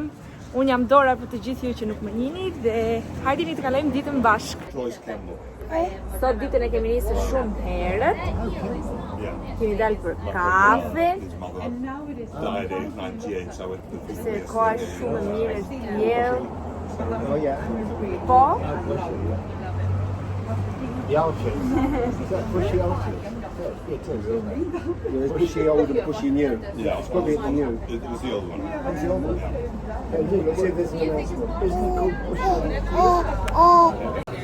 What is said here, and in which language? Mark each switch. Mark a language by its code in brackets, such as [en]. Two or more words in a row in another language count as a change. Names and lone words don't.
[sq] Unë jam Dora për të gjithë ju që nuk më njihni dhe hajde të kalojmë ditën bashkë. Sot ditën e kemi nisur shumë herët. Kemi dalë për kafe. Se koha është shumë e mirë, është tjerë. Po? [en] The Alches. Is that pushy Alches? Yeah, it is, isn't it? Yeah, there's pushy old and pushy new. Yeah. It's probably the new. It was the old one. It's the old one. Yeah, let's see if there's anyone else. Isn't it called pushy?